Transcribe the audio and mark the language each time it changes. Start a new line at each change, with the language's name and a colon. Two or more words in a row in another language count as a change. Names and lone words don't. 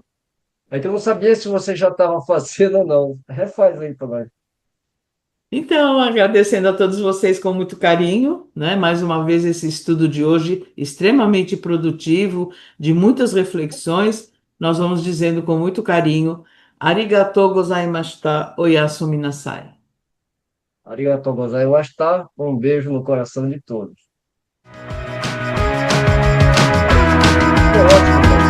Portuguese: Aí eu não sabia se você já estava fazendo ou não. Refaz aí também. Então, agradecendo a todos vocês com muito carinho, né? Mais uma vez esse estudo de hoje extremamente produtivo, de muitas reflexões. Nós vamos dizendo com muito carinho,
Japanese: ありがとうございました、おやすみなさい. ありがとうございます.
Portuguese: Um beijo no coração de todos. Foi ótimo.